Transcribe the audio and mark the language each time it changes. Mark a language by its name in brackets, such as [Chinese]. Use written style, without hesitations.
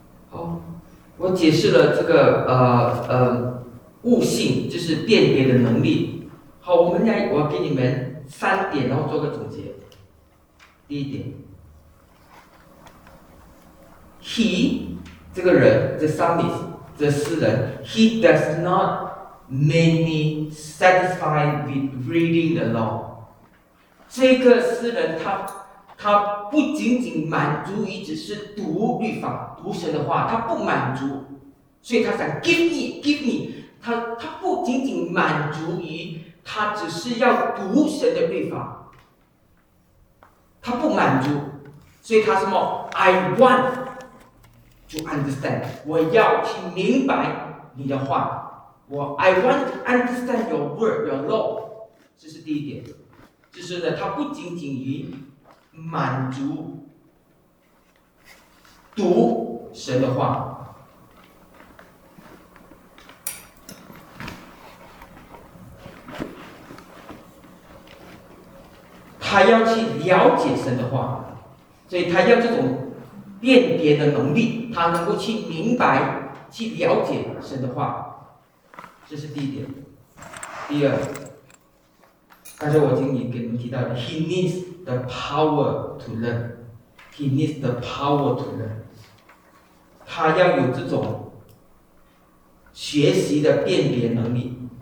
[Chinese] 好，我解释了这个悟性，就是辨别的能力。好，我给你们三点，然后做个总结。第一点 ，he 这个人 ，the psalmist 这诗人 ， [English] he does not。 Made me satisfied with reading the law. [Chinese] 这个诗人他不仅仅满足于只是读律法、读神的话，他不满足，所以他想 [English] give me. [Chinese] 他不仅仅满足于他只是要读神的律法，他不满足，所以他什么 ？ [English] I want to understand. [Chinese] 我要听明白你的话。 [English] 我 I want to understand your word, your law. [Chinese] 这是第一点。就是呢，它不仅仅于满足读神的话。他要去了解神的话，所以他要这种辨别的能力，他能够去明白去了解神的话，这是第一点。第二，刚才我已经给你们提到的 [English] He needs the power to learn. He needs the power to learn. [Chinese] 他要有这种学习的辨别能力。